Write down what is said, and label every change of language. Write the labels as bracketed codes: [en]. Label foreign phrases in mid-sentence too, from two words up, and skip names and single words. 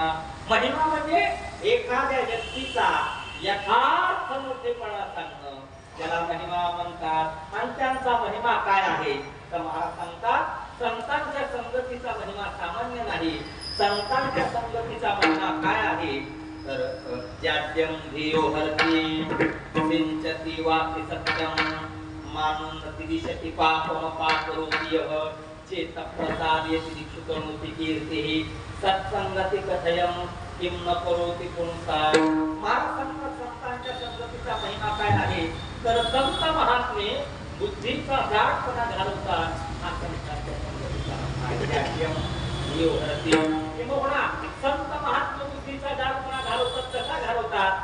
[mr] महिमा म्हणजे एखाद्या व्यक्तीचा यथार्थ मोठेपणा सांगणं, ज्याला महिमा म्हणतात. आणि त्यांचा महिमा काय आहे तर महाराज सांगतात, संतांच्या संगतीचा महिमा सामान्य नाही. संतांच्या संगतीचा महिमा काय आहे तर [sa] जाड्यम धियो हरती सिंचती वापि सत्यम मानुन्नति दिशति पापम पापरोति यः चेत प्रसादयति दीक्षितोऽनुति कीर्तिः सत्संगति कथयम किं न करोति पुंसा. [mr] संतांच्या संगतीचा महिमा काय आहे तर संत महात्मे बुद्धीचा जाडपणा घालवतात. हा संतांच्या संगतीचा किंवा संत महात्मे बुद्धीचा जाडपणा घालवतात. कसा घालवतात?